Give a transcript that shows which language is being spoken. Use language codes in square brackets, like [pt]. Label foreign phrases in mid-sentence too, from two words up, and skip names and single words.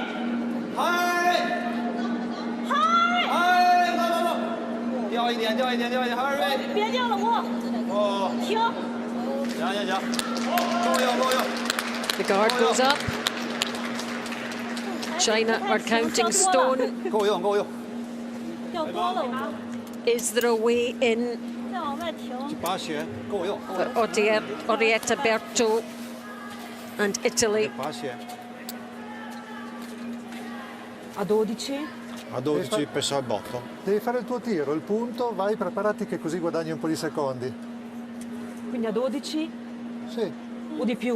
[zh] 嗨，不，掉一点，掉一点，掉一点，还是别掉了，我。哦，停。行行行，够用够用。 [en] The guard goes up. China are counting stone. [zh] 够用够用。掉多了，我。 [en] Is there a way in [zh] 再往外停。 [it] Passi, [zh] 够用。 [en] for Orietta Berto and Italy? [it] Passi, A 12? A 12 pesa il botto. Devi fare il tuo tiro, il punto, vai preparati che così guadagni un po' di secondi. Quindi a 12 Sì. o di più?